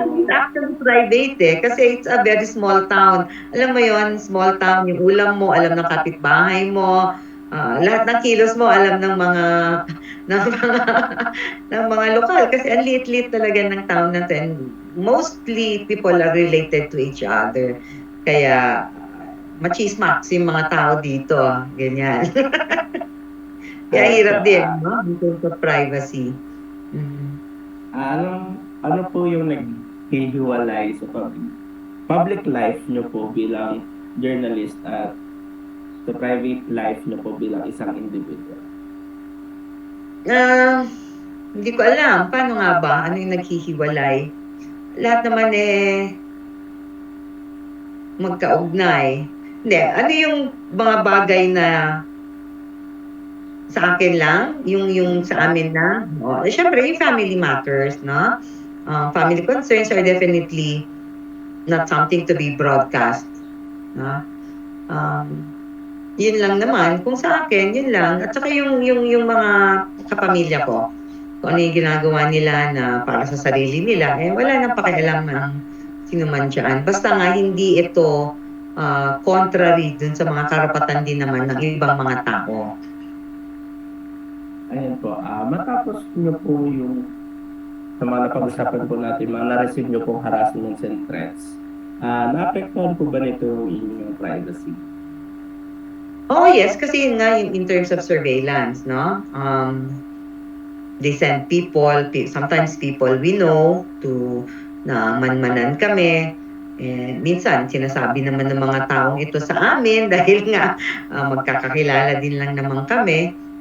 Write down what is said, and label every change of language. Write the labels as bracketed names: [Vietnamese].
[English] It's actually private [Filipino] kasi [English] it's a very small town. [Filipino] Alam mo yon, [English] small town, [Filipino] yung ulam mo, alam ng kapitbahay mo, lahat ng kilos mo, alam ng mga ng mga lokal. Kasi ang liit-liit talaga ng town natin. [English] Mostly people are related to each other. [Filipino] Kaya machismax yung mga tao dito. Ganyan. Kaya hirap din, no? [English] In terms of privacy. [Filipino] Ano po yung naghihiwalay sa public life nyo po bilang journalist at sa private life nyo po bilang isang individual? Hindi ko alam. Paano nga ba? Ano yung naghihiwalay? Lahat naman magkaugnay. Hindi. Ano yung mga bagay na sa akin lang, yung sa amin lang. Siyempre, yung [English] family matters, [Filipino] no? [English] Family concerns are definitely not something to be broadcast. [Filipino] No? Yun lang naman. Kung sa akin, yun lang. At saka yung mga kapamilya ko, kung ano yung ginagawa nila na para sa sarili nila, wala nang pakialam ng sino man dyan. Basta nga, hindi ito contrary dun sa mga karapatan din naman ng ibang mga tao. Ayan po, matapos nyo po yung sa mga napag-usapan po natin, mga na-receive nyo pong [English] harassments and threats, [Filipino] naapektuhan po ba nito yung inyong privacy? [English] Oh yes, [Filipino] kasi nga [English] in terms of surveillance, no? They send people, sometimes people we know to [Filipino] na manmanan kami. Minsan sinasabi naman ng mga taong ito sa amin dahil nga magkakakilala din lang naman kami.